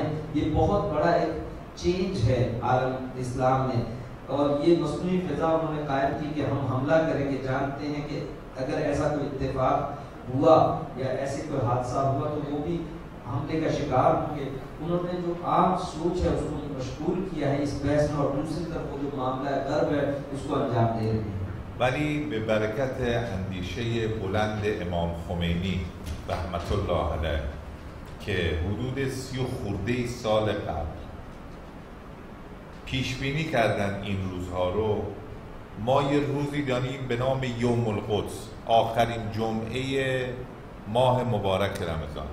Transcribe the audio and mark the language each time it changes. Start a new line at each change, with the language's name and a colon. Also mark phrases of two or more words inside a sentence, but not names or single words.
Urdu: یہ بہت بڑا ایک چینج ہے عالم اسلام میں، اور یہ مصنوعی فضا انہوں نے قائم کی کہ ہم حملہ کریں گے. جانتے ہیں کہ اگر ایسا کوئی اتفاق ہوا یا ایسے کوئی حادثہ ہوا تو وہ بھی حملے کا شکار ہوں گے. انہوں نے جو عام سوچ ہے اس کو مشغول کیا ہے اس بحث میں، اور دوسری طرف وہ جو معاملہ غرب ہے اس کو انجام دے رہے ہیں.
Persian: ولی به برکت اندیشه بلند امام خمینی رحمت الله علیه که حدود 30 خورده سال قبل پیش بینی کردن این روزها رو، ما یه روزی داریم به نام یوم القدس، آخرین جمعه ماه مبارک رمضان.